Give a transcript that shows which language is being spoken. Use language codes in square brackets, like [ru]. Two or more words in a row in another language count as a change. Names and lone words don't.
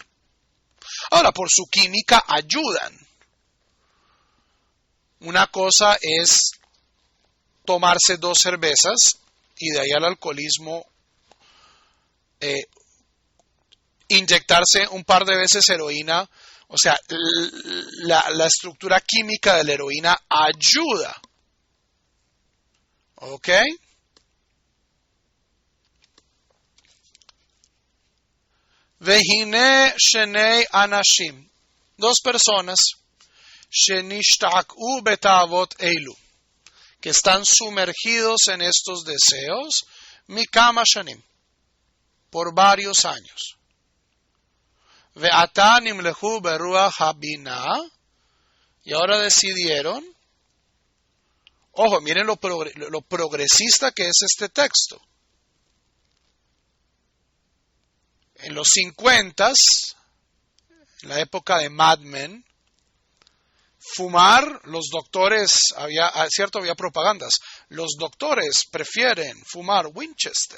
[es] Ahora, por su química ayudan. Una cosa es tomarse 2 cervezas y de ahí al alcoholismo inyectarse un par de veces heroína. O sea, la estructura química de la heroína ayuda. [he] ¿Ok? והנה שני אנשים. [es] 2 personas. [he] שנשתקעו בתאוות אלו. [es] Que están sumergidos en estos deseos, [he] מכמה שנים, [es] por varios años. [he] ועתה נמלכו ברוח הבינה, [es] y ahora decidieron, ojo, miren lo progresista que es este texto. En los 50, en la época de Mad Men, fumar, los doctores, había propagandas, los doctores prefieren fumar Winchester.